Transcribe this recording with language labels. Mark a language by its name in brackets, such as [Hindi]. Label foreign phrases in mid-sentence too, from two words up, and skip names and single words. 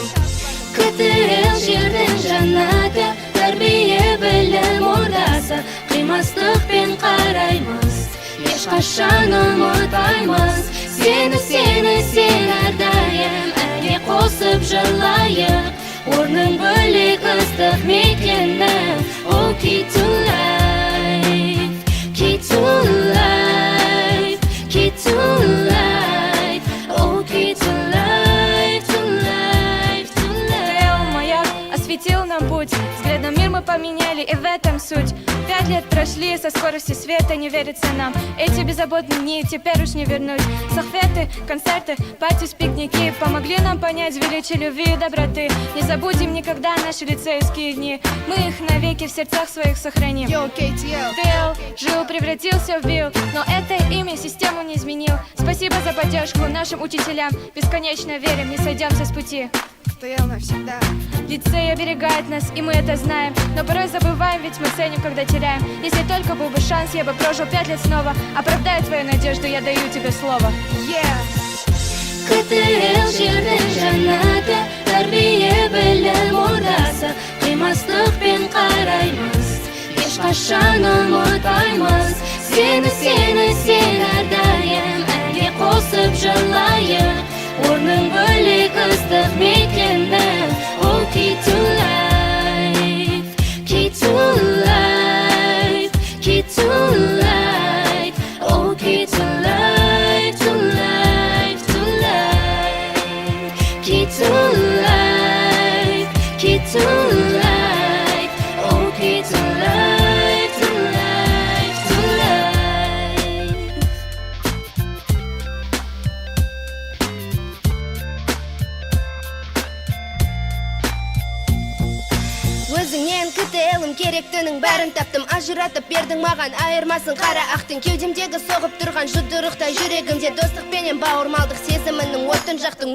[Kazakh] КТЛ жердің жаннаты, тәрбие білім ордасы, қимастықпен қараймыз, ешқашан ұмытпаймыз. Сені әрдайым әне қосып жылайық, орның бөлек ыстық мекенім. О, [English] key to life, key to life, key to life, oh, key to life, to life, to life. [Russian] Маяк осветил нам путь, взглядом мир мы поменяли, и в этом суть. 5 лет прошли, со скоростью света не верится нам. Эти беззаботные дни теперь уж не вернуть. Сахветы, концерты, пати, пикники помогли нам понять величие любви и доброты. Не забудем никогда наши лицейские дни, мы их навеки в сердцах своих сохраним. [English] Yo, KTL. [Russian] КТЛ жил, превратился в Билл, но это имя систему не изменил. Спасибо за поддержку нашим учителям, бесконечно верим, не сойдемся с пути. КТЛ навсегда. Лицей оберегает нас, и мы это знаем, но порой забываем, ведь мы ценим, когда теряем. Если только был бы шанс, я бы прожил 5 лет снова. Оправдаю твою надежду, я даю тебе слово. [Kazakh] КТЛ жердің жаннаты, тәрбие білім ордасы, қимастықпен қараймыз, ешқашан ұмытпаймыз. Сені әрдайым әне қосып жылайық, орның бөлек ыстық мекенім. О, [English] key to life, key to life, key to life, oh, key to life, to life, to life, key to life, key to life, oh, key to life, to life, to life. [Kazakh] Өзіңнен КТЛ-ым керектінің бәрін таптым, ажыратып бердің маған айырмасын қара ақтың. Кеудемдегі соғып тұрған жұдырықтай жүрегімде достықпенен бауырмалдық сезімінің отын жақтың.